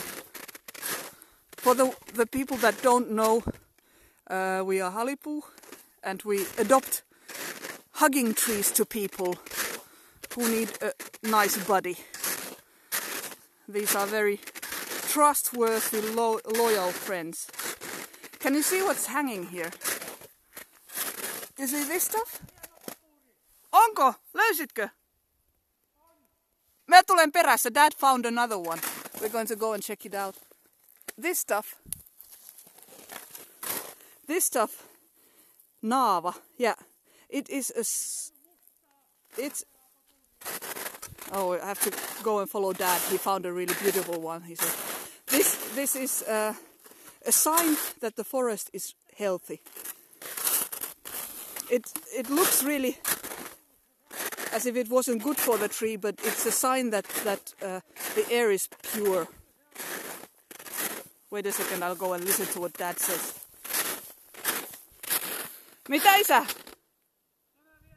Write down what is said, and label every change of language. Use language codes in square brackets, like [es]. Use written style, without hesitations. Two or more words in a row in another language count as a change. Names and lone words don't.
[en] For the people that don't know, we are HaliPuu, and we adopt hugging trees to people who need a nice buddy. These are very trustworthy, loyal friends. Can you see what's hanging here? Is it this stuff? [fi] Onko? Löysitkö? Mä tulen perässä. [en] Dad found another one. We're going to go and check it out. This stuff, naava, yeah, it is oh, I have to go and follow Dad. He found a really beautiful one. He said, this is a sign that the forest is healthy. It looks really as if it wasn't good for the tree, but it's a sign that the air is pure. Wait a second, I'll go and listen to what Dad says. [fi] Mitä isä?